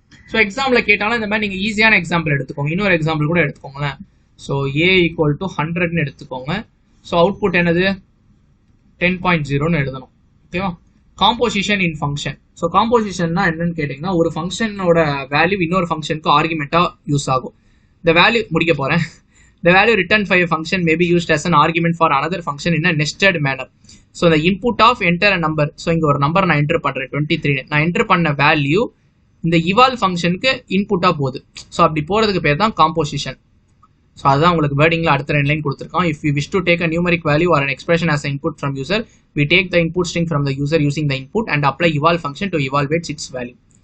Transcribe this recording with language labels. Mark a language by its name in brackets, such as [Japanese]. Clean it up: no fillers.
[Tamil] So example கேட்டாலும் இந்த மாதிரி நீங்கள் ஈஸியான எக்ஸாம்பிள் எடுத்துக்கோங்க. இன்னொரு எக்ஸாம்பிள் கூட எடுத்துக்கோங்களேன். ஸோ A = 100ன்னு எடுத்துக்கோங்க. ஸோ அவுட்புட் என்னது 10.0ன்னு எழுதணும். ஓகேவா? காம்போசிஷன் இன் ஃபங்க்ஷன். ஸோ காம்போசிஷன்னா என்னன்னு கேட்டிங்கன்னா ஒரு ஃபங்க்ஷனோட வேல்யூ இன்னொரு ஃபங்க்ஷனுக்கு ஆர்குமெண்ட்டாக யூஸ் ஆகும். இந்த வேல்யூ முடிக்க போகிறேன். [English] The value returned by a function may be used as an argument for another function in a nested manner. So the input of enter a number. [Tamil] So இங்க ஒரு நம்பர் நான் enter பண்றேன் 23. நான் enter பண்ண value இந்த eval ஃபங்க்ஷனுக்கு இன்புட்டா போகுது. So அப்படி போறதுக்கு பேர் தான் காம்போசிஷன். ஸோ அதுதான் உங்களுக்கு வேர்டிங்ல அடுத்த 2 லைன் கொடுத்துருக்கோம். [English] If we wish to take a numeric value or an expression as an input from user, we take the input string from the user using the input and apply eval function to evaluate its value.